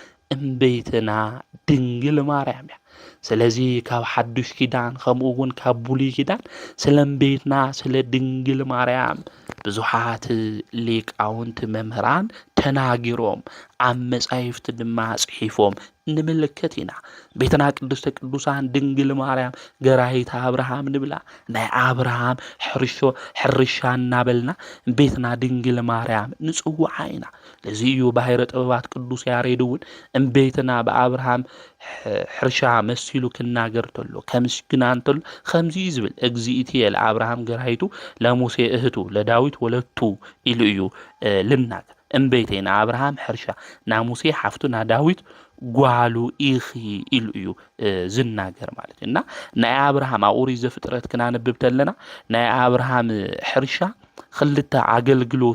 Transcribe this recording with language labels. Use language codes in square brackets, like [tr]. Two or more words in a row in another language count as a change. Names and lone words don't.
[ti] እምቤትና ድንግል ማርያም እያ። ስለዚ ካብ ሓዱሽ ኪዳን ከምኡ እውን ካብ ብሉይ ኪዳን ስለ እምቤትና ስለ ድንግል ማርያም ብዙሓት ሊቃውንቲ መምህራን ተናጊሮም ኣብ መጻሕፍቲ ድማ ጽሒፎም ንምልከት ኢና። ቤትና ቅድስተ ቅዱሳን ድንግል ማርያም ገራሂት አብርሃም ንብላ ናይ አብርሃም ሕርሻ እናበልና ቤትና ድንግል ማርያም ንጽውዓ ኢና። ለዚ እዩ ባሕረ ጥበባት ቅዱስ ያሬድ እውን እምቤትና በአብርሃም ሕርሻ መሲሉ ክናገር ተሎ ከምስግና እንተሎ ከምዚ ዝብል [gez] እግዚእትየ ለአብርሃም ገራሂቱ ለሙሴ እህቱ ለዳዊት ወለቱ [ti] ኢሉ እዩ ልናገር። እምቤቴና አብርሃም ሕርሻ ና ሙሴ ሓፍቱ ና ዳዊት ጓሉ ኢኺ ኢሉ እዩ ዝናገር ማለት እና ናይ አብርሃም ኦሪት ዘፍጥረት ክናነብብ ተለና ናይ አብርሃም ሕርሻ ክልተ አገልግሎት